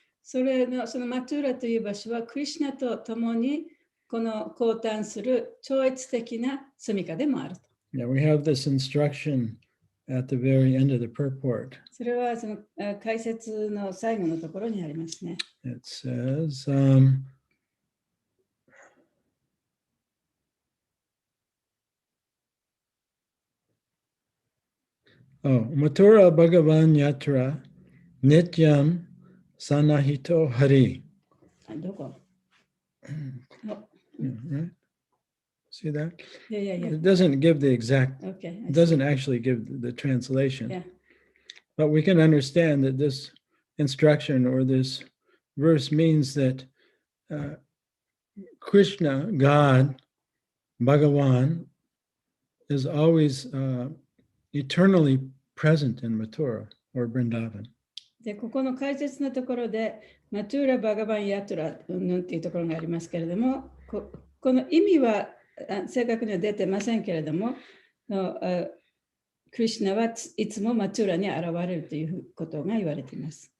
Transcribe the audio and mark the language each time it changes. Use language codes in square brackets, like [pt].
[ja] そのマトゥーラという場所はクリシュナと共にこの交換する超越的な住処でもあると。 [en] Yeah, we have this instruction at the very end of the purport. [ja] それはその解説の最後のところにありますね。 [en] It says, [sa] Mathura Bhagavan Yatra Nityam Sanahito Hari. [ja] どこ [en] Yeah, right? See that? [ja] いやいやいや。 [en] It doesn't give the exact, Okay. it doesn't actually give the translation. Yeah. But we can understand that this instruction or this verse means that Krishna, God, Bhagavan, is always eternally present in Mathura or Vrindavan. [ja] で、ここの解説のところで、マトゥーラ・バガバン・ヤトラのっていうところがありますけれども、この意味は正確には出てませんけれども、クリシュナはいつもマトゥーラに現れるということが言われています。